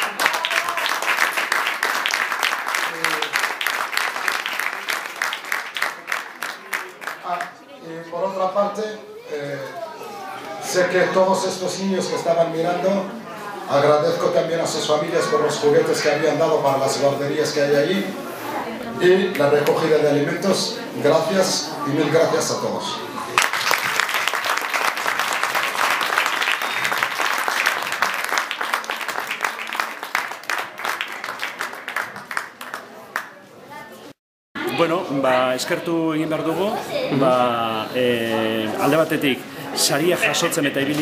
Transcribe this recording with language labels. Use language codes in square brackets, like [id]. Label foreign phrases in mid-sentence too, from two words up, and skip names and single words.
[es] Y por otra parte, sé que todos estos niños que estaban mirando, agradezco también a sus familias por los juguetes que habían dado para las guarderías que hay allí y la recogida de alimentos. Gracias y mil gracias a todos. [eu] Bueno, eskertu egin behar dugu, alde batetik saria jasotzen eta ibili